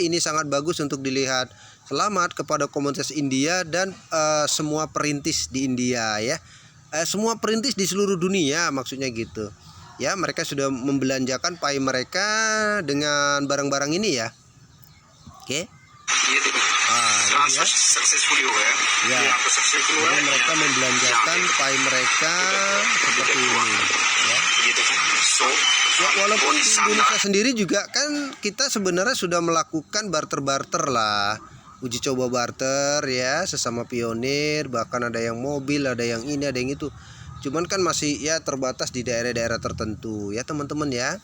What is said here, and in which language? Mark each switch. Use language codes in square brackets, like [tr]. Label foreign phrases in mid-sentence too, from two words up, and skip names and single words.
[id] Ini sangat bagus untuk dilihat. Selamat kepada komunitas India dan semua perintis di India ya. Semua perintis di seluruh dunia maksudnya gitu. Ya, mereka sudah membelanjakan Pi mereka dengan barang-barang ini ya. Oke. [hi] ये देखो [id] Ini ya. [hi] सक्सेसफुली हो गया [id] Ya, [hi] ये आपका सक्सेसफुल हुआ [id] jadi [hi] है [id] mereka membelanjakan Pi mereka seperti ini ya. [hi] ये देखो सो [id] Ya, walaupun di Indonesia sendiri juga kan kita sebenarnya sudah melakukan barter-barter lah, uji coba barter ya sesama pionir, bahkan ada yang mobil, ada yang ini, ada yang itu. Cuman kan masih ya terbatas di daerah-daerah tertentu ya teman-teman ya.